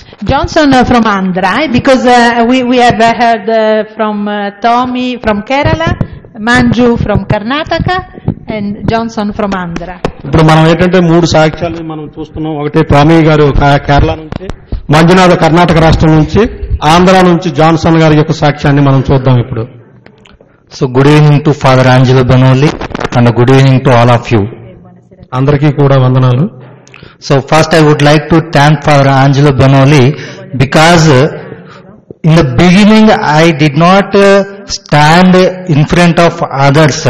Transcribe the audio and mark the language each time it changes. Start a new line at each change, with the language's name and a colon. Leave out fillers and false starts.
English: Johnson from Andhra, because we have heard from Tommy from Kerala, Manju from Karnataka, and Johnson from Andhra.
Telugu: ఇప్పుడు మనం ఏంటంటే 3 సాక్ష్యాలు మనం చూస్తున్నాం. ఒకటి టామీ గారు కేరళ నుంచి, మంజునాథ కర్ణాటక రాష్ట్రం నుంచి, ఆంధ్ర నుంచి జాన్సన్ గారి యొక్క సాక్ష్యాన్ని మనం చూద్దాం ఇప్పుడు.
English: So good evening to Father Angelo Benoli and good evening to all of you.
Telugu: అందరికీ కూడా వందనాలు.
English: So first I would like to thank Father Angelo Benoli because in the beginning I did not stand in front of others.